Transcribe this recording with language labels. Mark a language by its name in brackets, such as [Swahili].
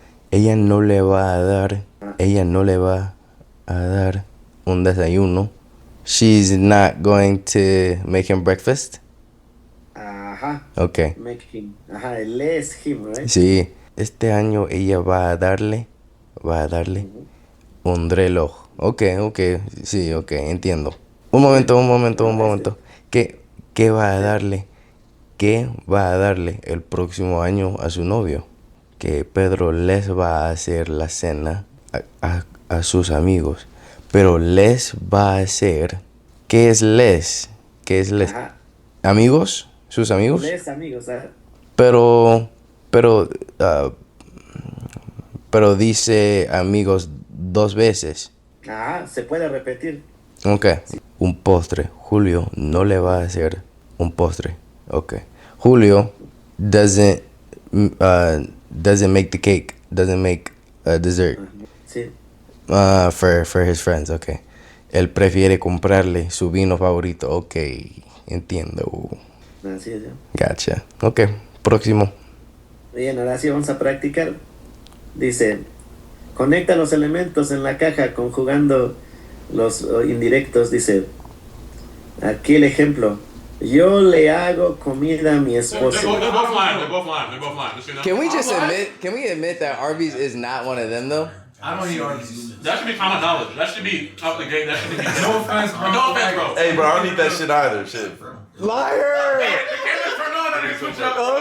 [Spanish] Ella no le va a dar un desayuno. [English] She's not going to make him breakfast. Ajá. Okay. Make him. [Spanish] Ajá, él es [English] him, right? [Spanish] Sí, este año ella va a darle un reloj. Ok, sí, ok, entiendo. Un momento. ¿Qué va a darle? ¿Qué va a darle el próximo año a su novio? Que Pedro les va a hacer la cena a sus amigos. Pero les va a hacer... ¿Qué es les? Ajá. ¿Amigos? ¿Sus amigos? Les amigos, ¿ah? Pero dice amigos 2 veces. Ajá, se puede repetir. Ok. Sí. Un postre. Julio no le va a hacer un postre. [English] Ok. Julio doesn't make the cake. Doesn't make dessert. [Spanish] Sí. [English] For his friends. Ok. [Spanish] Él prefiere comprarle su vino favorito. Ok. Entiendo. Así es, ¿eh? [English] Gotcha. Ok. Próximo. [Spanish] Bien, ahora sí vamos a practicar. Dice, conecta los elementos en la caja conjugando los indirectos. Dice, aquí el ejemplo. Yo le hago comida a mi [English] They're [Spanish] esposa. [English] both lying. They're both lying. They're both lying. Just, you know? Can we just admit? Can we admit that Arby's is not one of them though? I don't eat Arby's. That should be common knowledge. That should be up the gate. That should be. No offense, bro. No offense, bro. Hey, bro, I don't need that shit either. Shit. Liar! The camera's turned on. I need to switch up.